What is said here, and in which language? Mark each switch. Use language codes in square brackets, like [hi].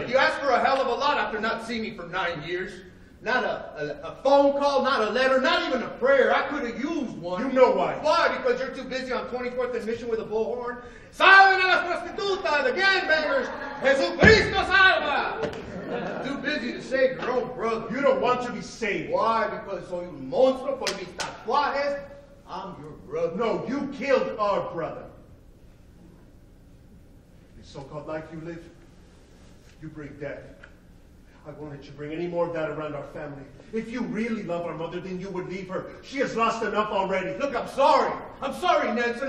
[en] Look, you asked for a hell of a lot after not seeing me for 9 years. Not a phone call, not a letter, not even a prayer. I could have used one. You know why. Why? Because you're too busy on 24th and Mission with a bullhorn. Salven a las prostitutas, the gangbangers. Jesucristo salva. Too busy to save your own brother. You don't want to be saved. Why? [es] Because soy un monstruo por mis tatuajes. [en] I'm your brother. No, you killed our brother. The so-called life you live, you bring death. I won't let you bring any more of that around our family. If you really love our mother, then you would leave her. She has lost enough already. Look, I'm sorry. I'm sorry, Nelson.